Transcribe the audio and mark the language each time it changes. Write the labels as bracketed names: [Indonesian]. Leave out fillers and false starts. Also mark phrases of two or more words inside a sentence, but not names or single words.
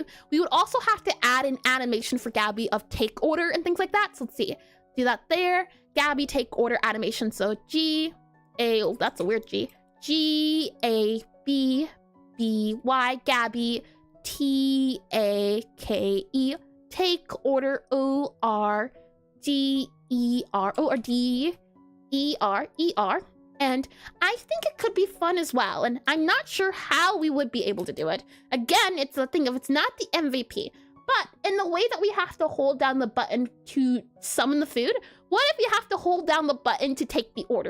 [English] We would also have to add an animation for Gabby of take order and things like that. So let's see. Do that there. Gabby take order animation. So G-A, that's a weird G. G-A-B-B-Y, Gabby, T-A-K-E, take order, O-R-D-E-R, O-R-D-E-R-E-R. And I think it could be fun as well, and I'm not sure how we would be able to do it. Again, it's the thing of it's not the MVP, But in the way that we have to hold down the button to summon the food, what if you have to hold down the button to take the order?